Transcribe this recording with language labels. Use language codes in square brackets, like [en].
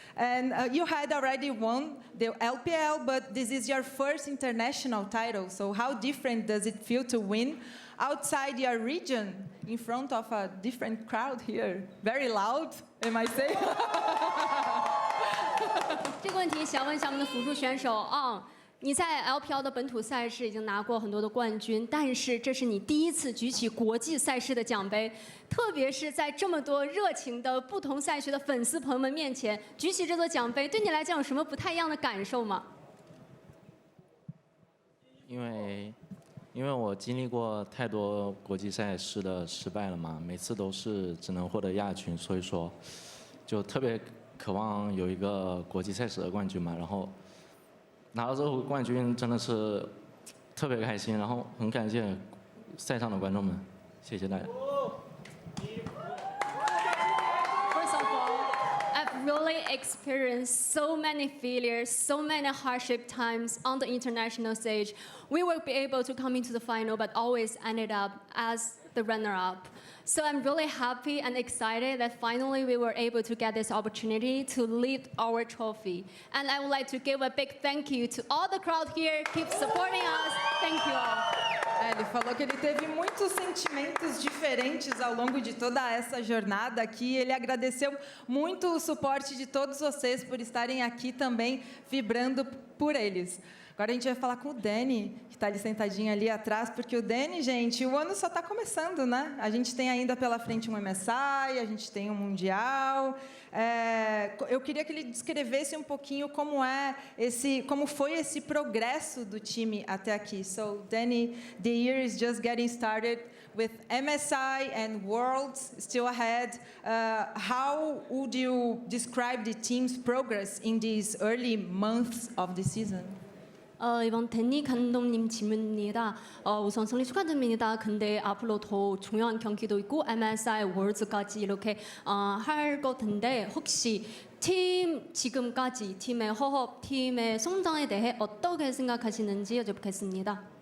[en] And you had already won the LPL, but this is your first international title. So how different does it feel to win outside your region in front of a different crowd here? Very loud, am I saying? [zh] 这个问题想问一下我们的辅助选手你在 LPL 的本土赛事已经拿过很多的冠军，但是这是你第1次举起国际赛事的奖杯，特别是在这么多热情的不同赛区的粉丝朋友们面前举起这座奖杯，对你来讲有什么不太一样的感受吗？因为我经历过太多国际赛事的失败了嘛，每次都是只能获得亚军，所以说就特别渴望有一个国际赛事的冠军嘛，然后。拿到这个冠军真的是特别开心，然后很感谢赛上的观众们，谢谢大家。 [en] First of all, I've really experienced so many failures, so many hardship times on the international stage. We will be able to come into the final, but always ended up as the runner-up. So I'm really happy and excited that finally we were able to get this opportunity to lift our trophy. And I would like to give a big thank you to all the crowd here. Keep supporting us. Thank you all. [pt] Ele falou que ele teve muitos sentimentos diferentes ao longo de toda essa jornada aqui. Ele agradeceu muito o suporte de todos vocês por estarem aqui também vibrando por eles. Agora a gente vai falar com o Danny, que está ali sentadinho ali atrás, porque o Danny, gente, o ano só está começando, né? A gente tem ainda pela frente um MSI, a gente tem um Mundial. Eu queria que ele descrevesse um pouquinho como foi esse progresso do time até aqui. [en] So, Danny, the year is just getting started with MSI and Worlds still ahead. How would you describe the team's progress in these early months of the season? [ko] 이번 데니 감독님 질문입니다. 우선 승리 축하드립니다. 근데 앞으로 더 중요한 경기도 있고 MSI 월드까지 이렇게 할 것 같은데 혹시 팀 지금까지 팀의 호흡, 팀의 성장에 대해 어떻게 생각하시는지 여쭤보겠습니다.